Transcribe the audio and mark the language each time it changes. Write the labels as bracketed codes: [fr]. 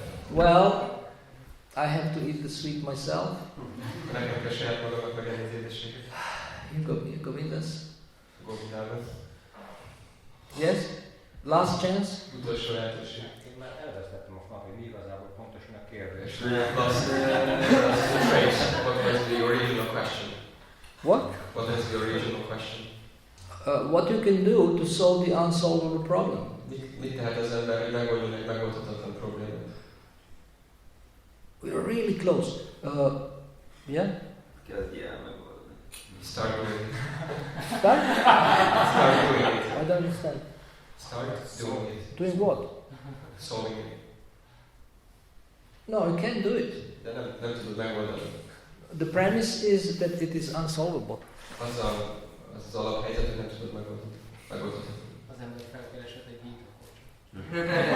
[en] Well, I have to eat the sweet myself. [hu] Nekem kell saját magamnak megenni az édességet. [en] In Govindas. [hu] Govindában. [en] Yes? Last chance? [hu] Utolsó lehetőség. Én már elvesztettem most már, hogy mi igazából pontosan a kérdés. [en] Last phrase. What was the original question? What? What is the original question? What you can do to solve the unsolvable problem. [hu] Mit tehet az ember, hogy megoldjon egy megoldhatatlan problémát? [en] We are really close. Yeah? [hu] Kezdj el megoldani. [en] Start doing it. Start? Start doing it. I don't understand. Start doing it. Doing what? Solving it. No, you can't do it. [hu] De nem tudod megoldani. [en] The premise is that it is unsolvable. [hu] Az alaphelyzet, hogy nem tudod megoldani. Az ember felkeresett egy Gita Coaching.